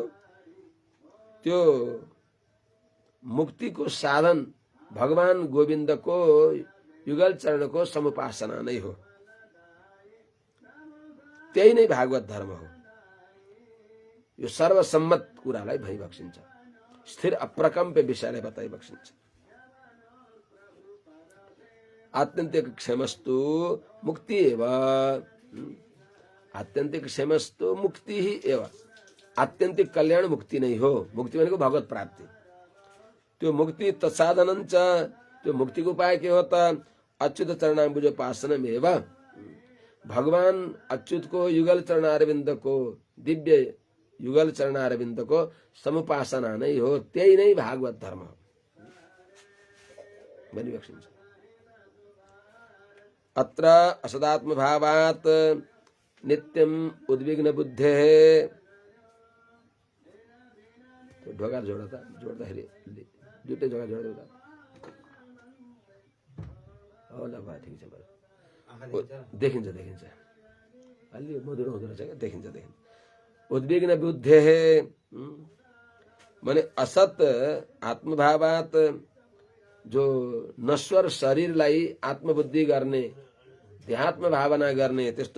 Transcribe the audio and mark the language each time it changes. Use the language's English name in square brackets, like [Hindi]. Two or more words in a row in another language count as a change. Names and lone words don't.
[Nepali] त्यो मुक्तिको साधन भगवान गोविन्दको युगल चरणको समुपासना नै हो। त्यही नै भागवत धर्म हो। यो सर्वसम्मत कुरालाई भइबक्सिन्छ, स्थिर अप्रकम्प्य विषयलाई बताइबक्सिन्छ। [Sanskrit] आत्यन्तिक क्षेमस्तु मुक्ति एव, आत्यन्तिक क्षेमस्तु मुक्ति ही एव। [Nepali] आत्यन्तिक कल्याण मुक्ति नै हो। मुक्ति भनेको भगवत प्राप्ति। त्यो मुक्ति [Sanskrit] तत्साधनं च, [Nepali] त्यो मुक्तिको उपाय के हो त? [Sanskrit] अच्युत चरणाम्बुजोपासनम् एव। [Nepali] भगवान अच्युतको युगल चरणारविन्दको, दिव्य युगल चरणारविन्दको समुपासना नै हो। त्यही नै भागवत धर्म हो भनिबक्सिन्छ। [Sanskrit] अत्र असदात्म भावात् नित्यम उद्विग्न बुद्धेः। [Nepali] ढोका जोड्दाखेरि दुईटै जग्गा जोड्दा होला भयो, ठिक छ। देखिन्छ अलि मधुरो हुँदो रहेछ क्या, देखिन्छ। [Sanskrit] उद्विग्न बुद्धेः [Nepali] माने [Sanskrit] असत आत्मभावात, [Nepali] जो नश्वर शरीरलाई आत्मबुद्धि गर्ने, देहात्म भावना गर्ने, त्यस्तो